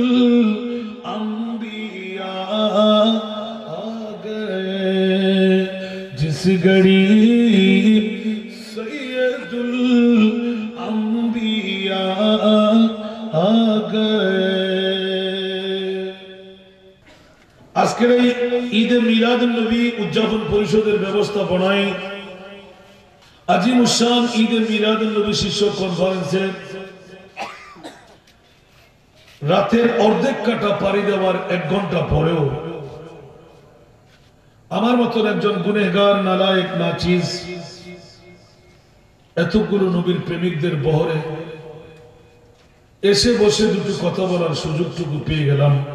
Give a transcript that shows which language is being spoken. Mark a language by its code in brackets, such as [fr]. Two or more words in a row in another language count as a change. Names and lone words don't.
[ur] الانبیاء آ گئے، جس گھڑی سید الانبیاء آ گئے۔ [bn] আজকের এই ঈদে মিলাদুন নবী উদযাপন পরিষদের ব্যবস্থাপনায় আজিমুশান ঈদে মিলাদুন্নবী শীর্ষক কনফারেন্সে রাতের অর্ধেক কাটা পাড়ি দেওয়ার 1 ঘন্টা পরেও আমার মতন একজন গুনেহগার নালায়েক নাচিজ এতগুলো নবীর প্রেমিকদের বহরে এসে বসে দুটো কথা বলার সুযোগটুকু পেয়ে গেলাম।